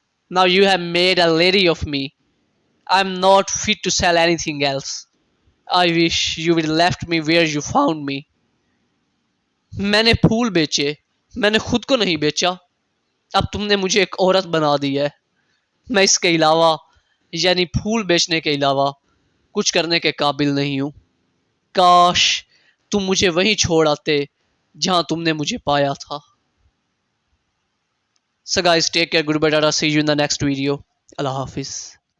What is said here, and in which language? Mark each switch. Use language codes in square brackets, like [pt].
[en] Now you have made a lady of me. I'm not fit to sell anything else. I wish you would left me where you found me. [ur] میں نے پھول بیچے, میں نے خود کو نہیں بیچا. اب تم نے مجھے ایک عورت بنا دی ہے. میں اس کے علاوہ یعنی پھول بیچنے کے علاوہ کچھ کرنے کے قابل نہیں ہوں. کاش تم مجھے وہیں چھوڑ آتے جہاں تم نے مجھے پایا تھا. [en] So guys, take care, goodbye, tata, see you in the next video. اللہ حافظ.